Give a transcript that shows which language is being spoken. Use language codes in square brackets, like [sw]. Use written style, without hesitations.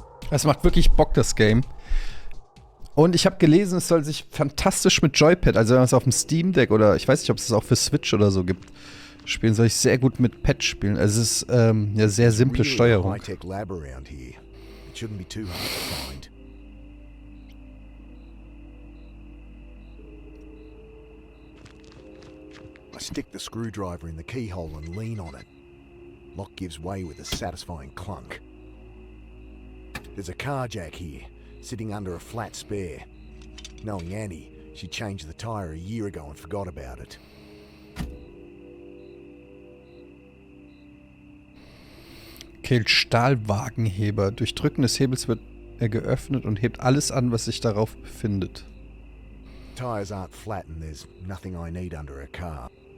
[de] Es macht wirklich Bock, das Game. Und ich habe gelesen, es soll sich fantastisch mit Joypad, also wenn man es auf dem Steam Deck oder ich weiß nicht, ob es das auch für Switch oder so gibt, spielen, soll ich sehr gut mit Pad spielen. Also es ist ja sehr simple Steuerung. [en] I stick the screwdriver in the keyhole and lean on it. Lock gives way with a satisfying clunk. There's a car jack here, sitting under a flat spare. Knowing Annie, she changed the tire a year ago and forgot about it. [de] Killt Stahlwagenheber. Durch Drücken des Hebels wird er geöffnet und hebt alles an, was sich darauf befindet. [en] Tires aren't flat and there's nothing I need under a car.